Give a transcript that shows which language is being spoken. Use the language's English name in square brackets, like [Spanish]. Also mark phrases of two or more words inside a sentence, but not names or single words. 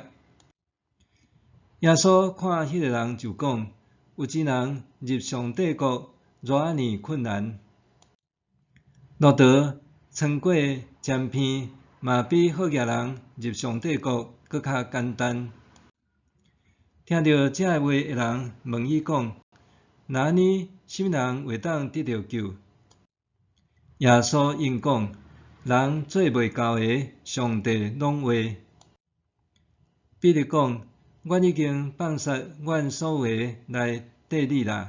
[Min Nan Chinese] 耶稣看迄个人就讲：“有钱人入上帝国偌尔困难，路途穿过尖片，嘛比好业人入上帝国搁较简单。” 听到这个话的人问伊讲：“那安尼，什么人会当得到救？” 耶稣应讲：“人做袂到的，上帝拢会。” 彼得讲：“阮已经放下阮所有的来缀你啦。”